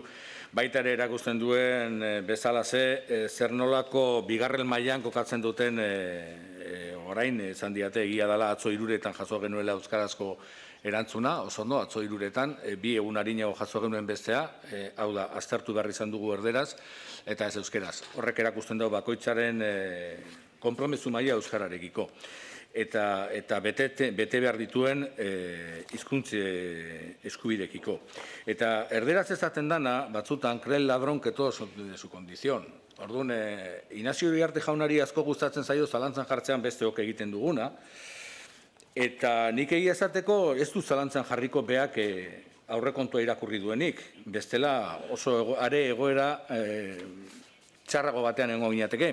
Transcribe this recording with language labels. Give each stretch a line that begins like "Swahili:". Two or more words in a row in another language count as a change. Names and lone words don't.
Basque: Baita ere erakusten duen bezalaze, zer nolako bigarren mailan kokatzen duten orain esan diate egia dela atzo 3etan jaso genuela euskarazko erantzuna, oso ondo, atzo 3etan, 2 egun arinago jaso genuen bestea, hau da, aztertu behar izan dugu erderaz, eta ez euskeraz. Horrek erakusten dugu bakoitzaren konpromezu maila euskararekiko. Eta bete behar dituen hizkuntz eskubidekiko. Eta erderaz ezaten dana, batzutan,
Spanish: cree el ladrón que todos son de su condición.
Basque: Orduan, Inazio Iriarte jaunari asko gustatzen zaio zalantzan jartzean besteok egiten duguna, Eta nik egia esateko ez du zalantzan jarriko beak aurrekontua irakurri duenik. Bestela oso are egoera txarrago batean egongo ginateke.